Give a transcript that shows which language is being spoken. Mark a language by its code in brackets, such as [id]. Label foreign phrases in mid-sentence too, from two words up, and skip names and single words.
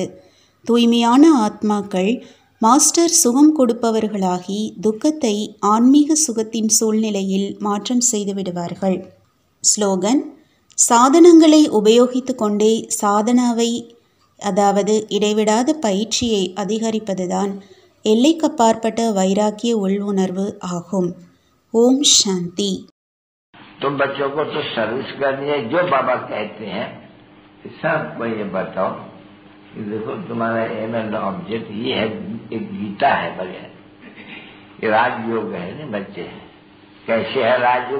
[ta] தூய்மையான ஆத்மாக்கள் மாஸ்டர் சுகம் கொடுப்பவர்களாகி துக்கத்தை ஆன்மீக சுகத்தின் சூழ்நிலையில் மாற்றம் செய்து விடுவார்கள். ஸ்லோகன். சாதனங்களை உபயோகித்து கொண்டே சாதனாவை, அதாவது இடைவிடாத பயிற்சியை அதிகரிப்பதுதான் எல்லைக்கப்பாற்பட்ட வைராக்கிய உள்வுணர்வு ஆகும். ஓம் சாந்தி. [hi] तुम बच्चों को तो सर्विस करनी है, जो बाबा कहते हैं सबको ये बताओ कि देखो तुम्हारा [en] aim and object [hi] ये है, एक गीता है बगैर, ये राजयोग है ना बच्चे। कैसे है राजयोग?